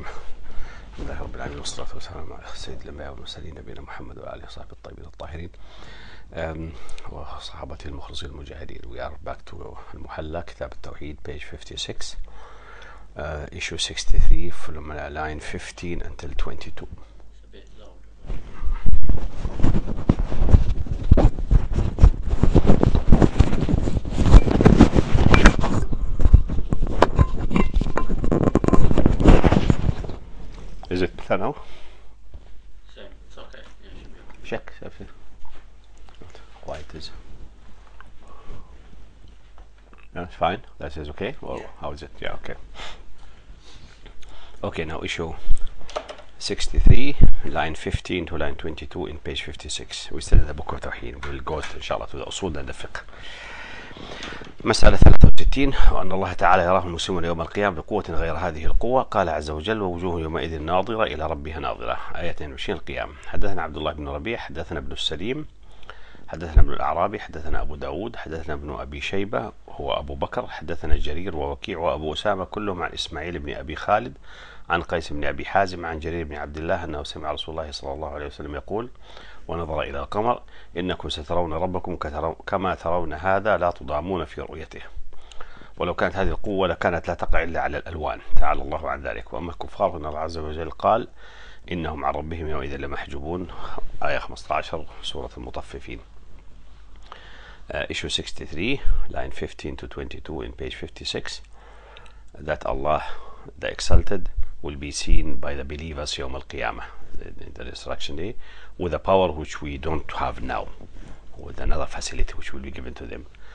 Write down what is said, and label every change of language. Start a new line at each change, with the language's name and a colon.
Arabic: الحمد لله رب العالمين والصلاة والسلام على سيد الأنبياء والمرسلين نبينا محمد وآله وصحبه الطيبين الطاهرين وصحابته المخلصين المجاهدين.
English: We are back to Al-Muhalla, كتاب التوحيد, page 56, issue 63 from line 15 until 22. Is it better now? Same, it's okay. Yeah, it should be okay. Check. Quiet is. No, it's fine. That is okay. Well, yeah. How is it? Yeah, okay. Okay, now issue 63, line 15 to line 22 in page 56. We still in the book of Tawheed. We'll go inshallah to the usul and the fiqh.
Arabic: مسألة 63. وأن الله تعالى يراه المسلمون يوم القيامة بقوة غير هذه القوة. قال عز وجل: ووجوه يومئذ ناظرة إلى ربها ناظرة. آية 22 القيامة. حدثنا عبد الله بن ربيع حدثنا ابن السليم حدثنا ابن الأعرابي حدثنا أبو داود حدثنا ابن أبي شيبة هو أبو بكر حدثنا جرير ووكيع وأبو أسامة كلهم عن إسماعيل بن أبي خالد عن قيس بن أبي حازم عن جرير بن عبد الله أنه سمع رسول الله صلى الله عليه وسلم يقول: ونظر إلى القمر: إنكم سترون ربكم كما ترون هذا لا تضامون في رؤيته. ولو كانت هذه القوة لكانت لا تقع إلا على الألوان، تعالى الله عن ذلك. وأما الكفار فإن الله عز وجل قال: إنهم عن ربهم يومئذ لمحجوبون. آية 15 سورة المطففين.
English: Issue 63, line 15 to 22 in page 56, that Allah, the Exalted, will be seen by the believers يوم القيامة, the resurrection day, with a power which we don't have now, with another facility which will be given to them.